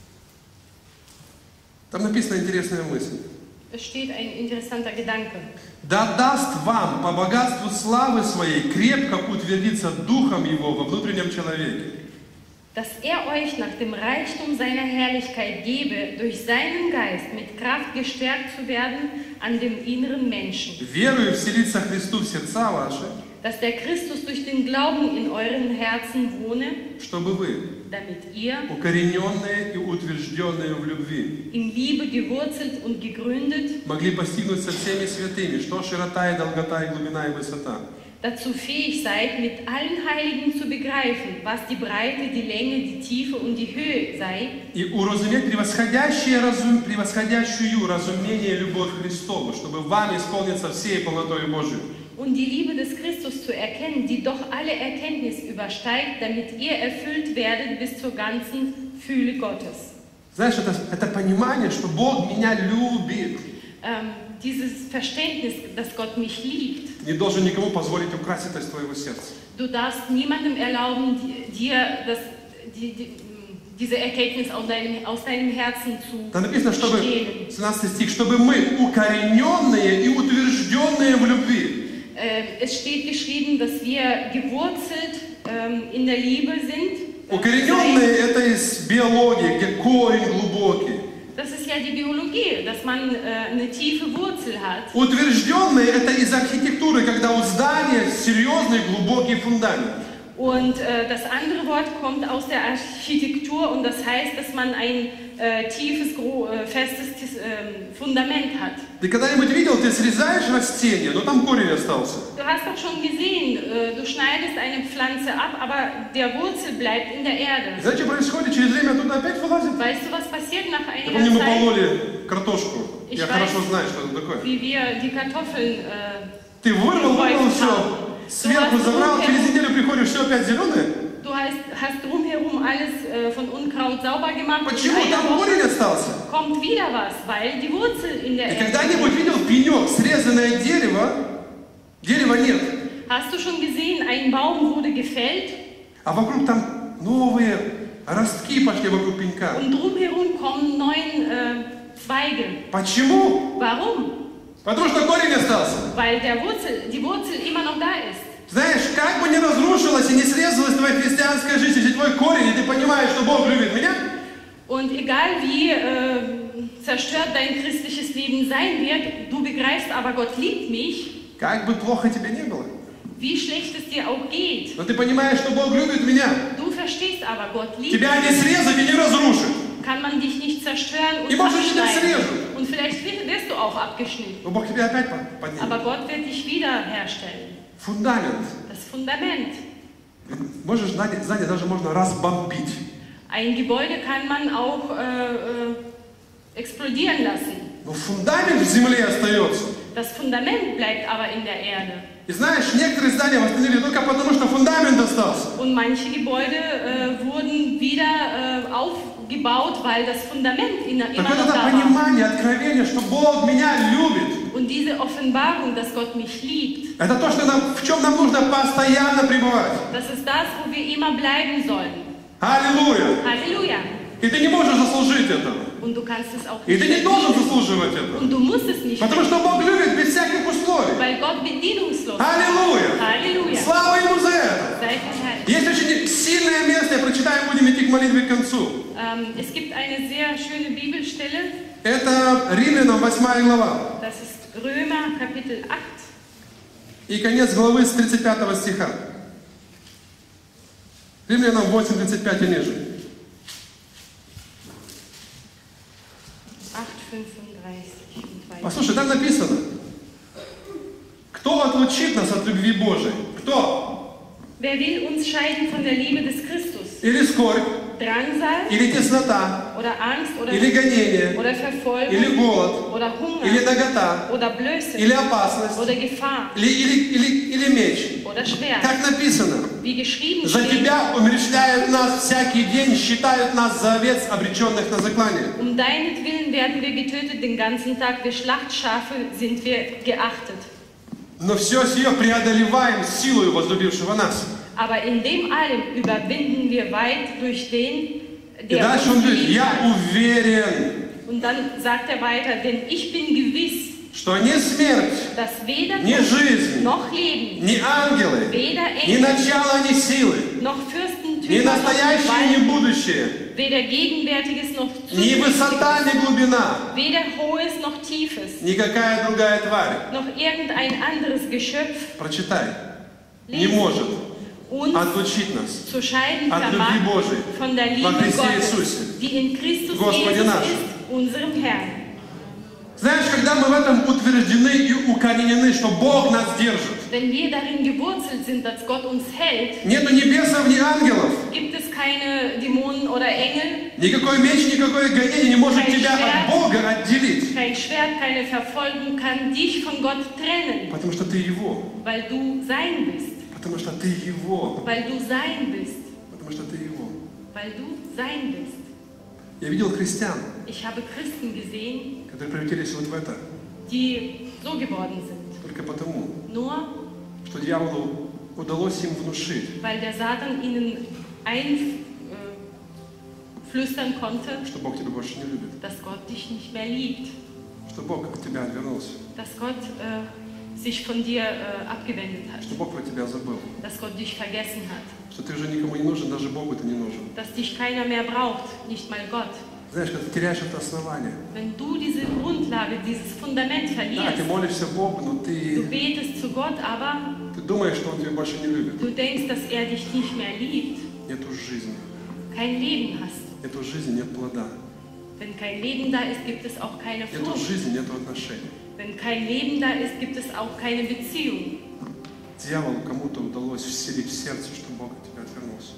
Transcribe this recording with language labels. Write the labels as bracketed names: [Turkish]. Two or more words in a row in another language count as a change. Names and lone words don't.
[Russian] Там написана интересная мысль. [German] Es steht ein interessanter Gedanke. [Russian] Да даст вам по богатству славы своей крепко утвердиться Духом Его во внутреннем человеке. [German] Dass euch nach dem Reichtum seiner Herrlichkeit gebe, durch seinen Geist mit Kraft gestärkt zu werden an dem inneren Menschen. [Russian] Верую вселиться Христу в сердца ваши, [German] Dass der Christus durch den Glauben in euren Herzen wohne, [Russian] чтобы вы, [German] damit ihr [Russian] укорененные и утвержденные в любви, [German] in Liebe gewurzelt und gegründet, [Russian] могли постигнуть со всеми святыми, что широта и долгота и глубина и высота. [German] dazu fähig seid, mit allen Heiligen zu begreifen, was die Breite, die Länge, die Tiefe und die Höhe sei, [Russian] И уразуметь превосходящую разумение любовь Христову, чтобы вам исполниться всей полнотой Божией. [German] und die Liebe des Christus zu erkennen, die doch alle Erkenntnis übersteigt, damit ihr erfüllt werdet bis zur ganzen Fülle Gottes. [Russian] Знаешь, это понимание, что Бог меня любит. [German] Dieses Verständnis, dass Gott mich liebt. [Russian] Не должен никому позволить украсть это из твоего сердца. [German] Du darfst niemandem erlauben, dir diese Erkenntnis aus deinem Herzen zu [Russian] Там написано, чтобы, [German] stehlen. [Russian] 17 стих, чтобы мы укорененные и утвержденные в любви. [German] Es steht geschrieben, dass wir gewurzelt in der Liebe sind. [Russian] Укорененные это из биологии, где корень глубокий. [German] Das ist ja die Biologie, dass man eine tiefe Wurzel hat. [Russian] Утвержденные это из архитектуры, когда у здания серьезный глубокий фундамент. [German] Und das andere Wort kommt aus der Architektur und das heißt, dass man ein tiefes, festes Fundament hat. [Russian] Ты когда-нибудь видел, ты срезаешь растение, но там корень остался. [German] Du hast doch schon gesehen, du schneidest eine Pflanze ab, aber der Wurzel bleibt in der Erde. [Russian] Знаете, что происходит? Через время оттуда опять вылазит. [German] Weißt du, was passiert nach [Russian] Я [German] einiger [Russian] помню, мы [German] Zeit? [Russian] пололи картошку. [German] Ich [Russian] Я [German] weiß. [Russian] хорошо знаю, что это такое. [German] Wie wir die Kartoffeln [Russian] Ты вырвал все, сверху забрал, через неделю приходишь, все опять зеленое. [German] Du hast drumherum alles von Unkraut sauber gemacht. [Russian] Почему? [German] Und [Russian] Там корень остался. [German] kommt wieder was, weil die Wurzel in der [Russian] И [German] Erde [Russian] когда-нибудь видел пенек, срезанное дерево, дерева нет. [German] Hast du schon gesehen, ein Baum wurde gefällt [Russian] А вокруг там новые ростки пошли вокруг пенька. [German] und drumherum kommen neue Zweige. [Russian] Почему? [German] Warum? [Russian] Потому что корень остался. [German] Weil die Wurzel immer noch da ist. [Russian] Знаешь, как бы ни разрушилась и не срезалась твоя христианская жизнь, если твой корень, и ты понимаешь, что Бог любит меня, [German] Und egal wie zerstört dein christliches Leben sein wird, du begreifst aber, Gott liebt mich, [Russian] как бы плохо тебе не было, [German] wie schlecht es dir auch geht. [Russian] но ты понимаешь, что Бог любит меня, [German] Du verstehst aber, Gott liebt [Russian] тебя [German] dich. [Russian] не срезать и не разрушить. [German] Kann man dich nicht zerstören und [Russian] И может тебя [German] abschneiden. [Russian] срежут. [German] Und vielleicht wirst du auch abgeschnitten. [Russian] Но Бог тебя опять поднимет. [German] Aber Gott wird dich wiederherstellen. [Russian] Фундамент. [German] Das Fundament. [Russian] Можешь, здание даже можно разбомбить. [German] Ein Gebäude kann man auch explodieren lassen. [Russian] Но фундамент в земле остается. [German] Das Fundament bleibt aber in der Erde. [Russian] И знаешь, некоторые здания восстановили только потому, что фундамент остался. [German] Und manche Gebäude wurden wieder aufgebaut, weil das Fundament immer [Russian] Так [German] noch [Russian] вот это [German] da war. [Russian] понимание, откровение, что Бог меня любит, [German] Und diese Offenbarung, dass Gott mich liebt, [Russian] это то, что в чем нам нужно постоянно пребывать. [German] das ist das, wo wir immer bleiben sollen. [Russian] Аллилуйя! [German] Halleluja! [Russian] И ты не можешь заслужить этого. [German] Und du kannst es auch [Russian] И [German] nicht [Russian] ты не должен [German] verdienen. [Russian] заслуживать этого. [German] Und du musst es nicht [Russian] Потому что [German] verdienen, [Russian] Бог любит без всяких условий. [German] weil Gott bedienungslos ist. [Russian] Аллилуйя! [German] Halleluja! [Russian] Слава Ему за это! [German] Sei verherrlicht. [Russian] Есть очень сильное место, я прочитаю, будем идти к молитве к концу. [German] Es gibt eine sehr schöne Bibelstelle, [Russian] Это Римлянам 8 глава. [German] das ist Römer Kapitel 8 [Russian] И конец главы с 35 стиха. Римлянам 8, 35 и ниже. [German] 8,35 und weiter. [Russian] Послушай, там написано, кто отлучит нас от любви Божией? Кто? [German] Wer will uns scheiden von der Liebe des Christus? [Russian] Или скорбь, [German] Drangsal [Russian] или теснота, [German] oder Angst oder, [Russian] или гонение, [German] oder [Russian] или [German] Verfolgung [Russian] голод, [German] oder Hunger [Russian] или нагота, [German] oder Blöße [Russian] или опасность, [German] oder Gefahr [Russian] или меч. [German] oder Schwert. [Russian] Как написано, [German] Wie geschrieben [Russian] за [German] steht, [Russian] тебя умерщвляют нас всякий день, считают нас за овец, обреченных на заклание. [German] um deinetwillen werden wir getötet, den ganzen Tag, wir Schlachtschafe sind wir geachtet. [Russian] Но все сие преодолеваем силою возлюбившего нас. [German] Aber in dem allem überwinden wir weit durch den, [Russian] И [German] der [Russian] дальше он [German] uns [Russian] говорит, [German] geliebt [Russian] я [German] hat. [Russian] уверен, [German] Und dann sagt er weiter, denn ich bin gewiss, [Russian] что ни смерть, [German] dass weder [Russian] ни [German] Tod [Russian] жизнь, [German] noch Leben, [Russian] ни ангелы, [German] weder [Russian] ни [German] Engel [Russian] начало, ни силы, [German] noch [Russian] ни [German] Fürstentümer noch [Russian] настоящее, ни [German] Gewalt, [Russian] будущее, [German] weder Gegenwärtiges noch [Russian] ни высота, [German] Zukünftiges, [Russian] ни глубина, [German] weder Hohes noch Tiefes, [Russian] никакая другая тварь, [German] noch irgendein anderes Geschöpf [Russian] прочитай, не может [German] uns [Russian] отлучить нас [German] zu scheiden [Russian] от любви [German] vermag [Russian] Божией [German] von der [Russian] во [German] Liebe [Russian] Христе [German] Gottes, [Russian] Иисусе. [German] die in Christus [Russian] Господи [German] Jesus [Russian] нашим. [German] ist, unserem Herrn. [Russian] Знаешь, когда мы в этом утверждены и укоренены, что Бог нас держит, [German] Wenn wir darin gewurzelt sind, dass Gott uns hält, [Russian] нету ни бесов, ни ангелов, [German] gibt es keine Dämonen oder Engel, [Russian] никакой меч, никакое гонение не может тебя от Бога отделить, [German] kein Schwert, keine Verfolgung kann dich von Gott trennen, [Russian] потому что ты Его, [German] weil du sein bist, [Russian] потому что ты Его, [German] weil du sein bist, [Russian] потому что ты Его. [German] weil du sein bist. [Russian] Я видел христиан, [German] Ich habe Christen gesehen, [Russian] которые превратились вот в это, [German] die so geworden sind, [Russian] только потому, [German] nur [Russian] что дьяволу удалось им внушить, [German] weil der Satan ihnen einflüstern konnte, [Russian] что Бог тебя больше не любит, [German] dass Gott dich nicht mehr liebt, [Russian] что Бог от тебя отвернулся, [German] dass Gott sich von dir abgewendet hat, [Russian] что Бог про тебя забыл, [German] dass Gott dich vergessen hat, [Russian] что ты уже никому не нужен, даже Богу ты не нужен. [German] dass dich keiner mehr braucht, nicht mal Gott. [Russian] Знаешь, когда ты теряешь это основание, [German] Wenn du diese Grundlage, dieses Fundament [Russian] да, ты [German] verlierst, [Russian] молишься Богу, но [German] du [Russian] ты [German] betest zu Gott, aber [Russian] Ты думаешь, что Он тебя больше не любит. [German] du denkst, dass er dich nicht mehr liebt, [Russian] Нету жизни. [German] kein Leben hast du. [Russian] Нету жизни, нет плода. [German] Wenn kein Leben da ist, gibt es auch keine [Russian] Нету [German] Frucht. [Russian] жизни, нету отношений. [German] Wenn kein Leben da ist, gibt es auch keine Beziehung. [Russian] Дьяволу кому-то удалось вселить в сердце, что Бог от тебя отвернулся.